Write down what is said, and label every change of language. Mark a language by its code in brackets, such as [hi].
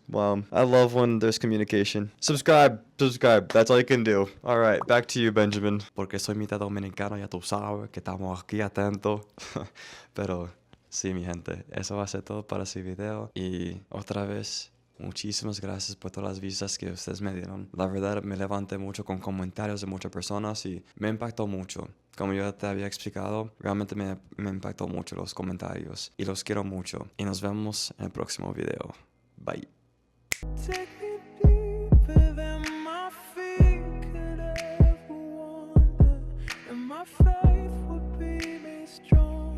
[en] Wow, I love when there's communication. Subscribe. That's all you can do. All right, back to you, Benjamin. [es] Porque soy mitad dominicano, ya tú sabes que estamos aquí atentos. Pero sí, mi gente, eso va a ser todo para ese video. Y otra vez, muchísimas gracias por todas las vistas que ustedes me dieron. La verdad, me levanté mucho con comentarios de muchas personas y me impactó mucho. Como yo te había explicado, realmente me impactó mucho los comentarios. Y los quiero mucho. Y nos vemos en el próximo video. Bye. [en] Take me deeper than my feet could ever wander, and my faith would be made strong.